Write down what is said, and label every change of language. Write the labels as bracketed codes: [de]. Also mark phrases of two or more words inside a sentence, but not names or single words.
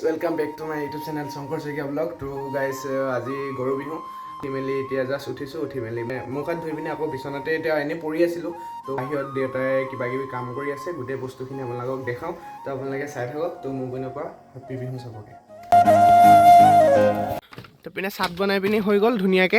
[en] welcome back to my YouTube channel Shankar Saikia blog. So guys [as] আজি গৰু বিহু উঠি মেলি এতিয়া জাষ্ট উঠিছোঁ। উঠি মেলি মুখ হাত ধুই পিনে আকৌ বিচনাতে এতিয়া এনেই পৰি আছিলোঁ। তো বাহিৰত দেউতাই কিবা কিবি কাম কৰি আছে, গোটেই বস্তুখিনি আপোনালোকক দেখাওঁ। তো আপোনালোকে চাই থাকক। তো মোৰ পিনৰ পৰা হেপী বিহু চবকে। তো পিনে চাট বনাই পিনি হৈ গ'ল ধুনীয়াকৈ।